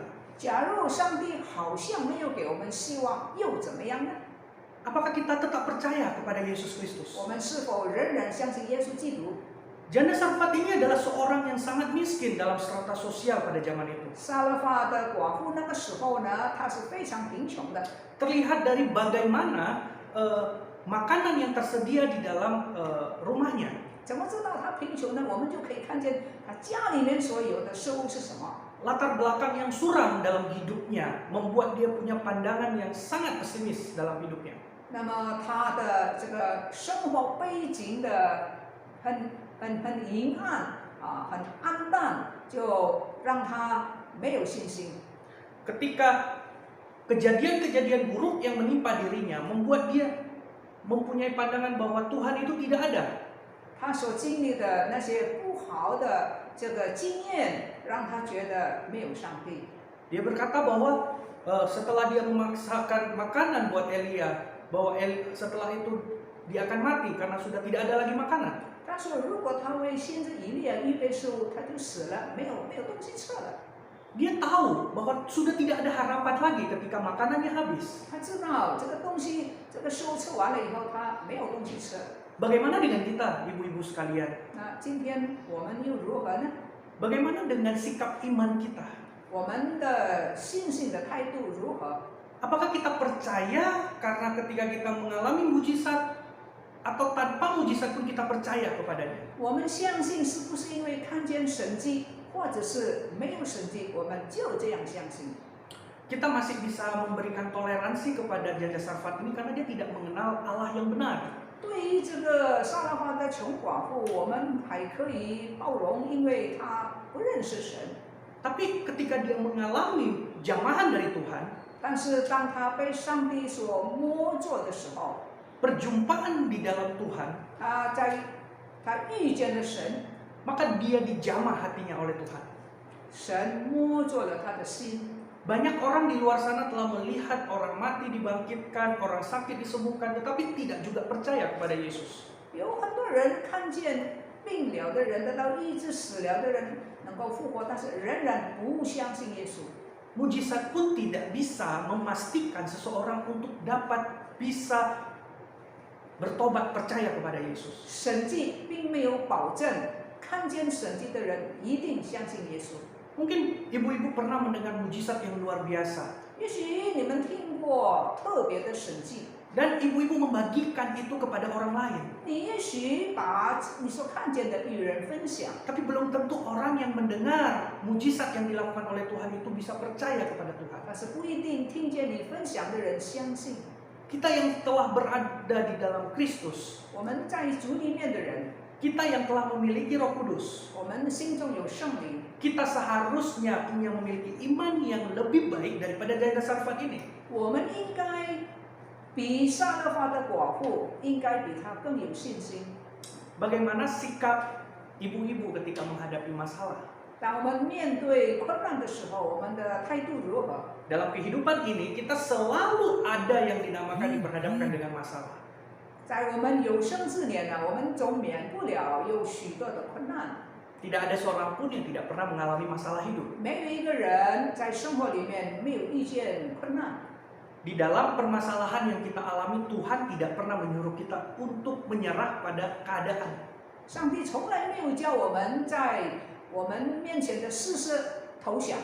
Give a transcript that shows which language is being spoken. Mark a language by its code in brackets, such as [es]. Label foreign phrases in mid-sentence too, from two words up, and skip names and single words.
[zh] 假如上帝好像没有给我们希望，又怎么样呢？ [id] Apakah kita tetap percaya kepada Yesus Kristus? [zh] 我们是否仍然相信耶稣基督？ [id] Janda Sarfat ini adalah seorang yang sangat miskin dalam strata sosial pada zaman itu. [zh] 撒勒法的寡妇那个时候呢，她是非常贫穷的。 [id] Terlihat dari bagaimana makanan yang tersedia di dalam rumahnya. [zh] 怎么知道她贫穷呢？我们就可以看见她家里面所有的食物是什么。 [id] Latar belakang yang suram dalam hidupnya membuat dia punya pandangan yang sangat pesimis dalam hidupnya. [zh] 那么她的这个生活背景的很阴暗啊，很暗淡，就让她没有信心。 [id] Ketika kejadian-kejadian buruk yang menimpa dirinya membuat dia mempunyai pandangan bahwa Tuhan itu tidak ada. [zh] 她所经历的那些不好的这个经验，让她觉得没有上帝。 [id] Dia berkata bahwa setelah dia memaksakan makanan buat Elia, bahwa setelah itu dia akan mati karena sudah tidak ada lagi makanan. [zh] 他说，如果他为先知以利亚预备食物，他就死了，没有东西吃了。 [id] Dia tahu bahwa sudah tidak ada harapan lagi ketika makanannya habis. [zh] 他知道这个东西，这个食物吃完了以后，他没有东西吃。 [id] Bagaimana dengan kita, ibu-ibu sekalian? [zh] 那今天我们又如何呢？ [id] Bagaimana dengan sikap iman kita? [zh] 我们的信心的态度如何？ [id] Apakah kita percaya karena ketika kita mengalami mujizat, atau tanpa mujizat pun kita percaya kepadanya? [zh] 我们相信是不是因为看见神迹，或者是没有神迹，我们就这样相信？ [id] Kita masih bisa memberikan toleransi kepada janda Sarfat ini karena dia tidak mengenal Allah yang benar. [zh] 对于这个撒勒法的穷寡妇，我们还可以包容，因为她不认识神。 [id] Tapi ketika dia mengalami jamahan dari Tuhan, [zh] 但是当她被上帝所摸着的时候， [id] perjumpaan di dalam Tuhan, [zh] 她遇见了神， [id] maka dia dijamah hatinya oleh Tuhan. [zh] 神摸着了她的心。 [id] Banyak orang di luar sana telah melihat orang mati dibangkitkan, orang sakit disembuhkan, tetapi tidak juga percaya kepada Yesus. [zh] 有很多人看见病了的人得到医治，死了的人能够复活，但是仍然不相信耶稣。 [id] Mujizat pun tidak bisa memastikan seseorang untuk dapat bisa bertobat percaya kepada Yesus. [zh] 神迹并没有保证看见神迹的人一定相信耶稣。 [id] Mungkin ibu-ibu pernah mendengar mujizat yang luar biasa. [zh] 也许你们听过特别的神迹， [id] Dan ibu-ibu membagikan itu kepada orang lain. [zh] 你也许把你所看见的与人分享， [id] Tapi belum tentu orang yang mendengar mujizat yang dilakukan oleh Tuhan itu bisa percaya kepada Tuhan. [zh] 但是不一定听见你分享的人相信。 [id] Kita yang telah berada di dalam Kristus, [zh] 我们在主里面的人， [id] kita yang telah memiliki Roh Kudus, [zh] 我们心中有圣灵， [id] kita seharusnya punya memiliki iman yang lebih baik daripada janda Sarfat ini. [zh] 我们应该比撒勒法的寡妇应该比她更有信心。 [id] Bagaimana sikap ibu-ibu ketika menghadapi masalah? [zh] 当我们面对困难的时候，我们的态度如何？ [id] Dalam kehidupan ini kita selalu ada yang dinamakan diperhadapkan dengan masalah. [zh] 在我们有生之年呢，我们总免不了有许多的困难。 [id] Tidak ada seorang pun yang tidak pernah mengalami masalah hidup. [zh] 没有一个人在生活里面没有遇见困难。 [id] Di dalam permasalahan yang kita alami, Tuhan tidak pernah menyuruh kita untuk menyerah pada keadaan. [zh] 上帝从来没有叫我们在我们面前的事实投降。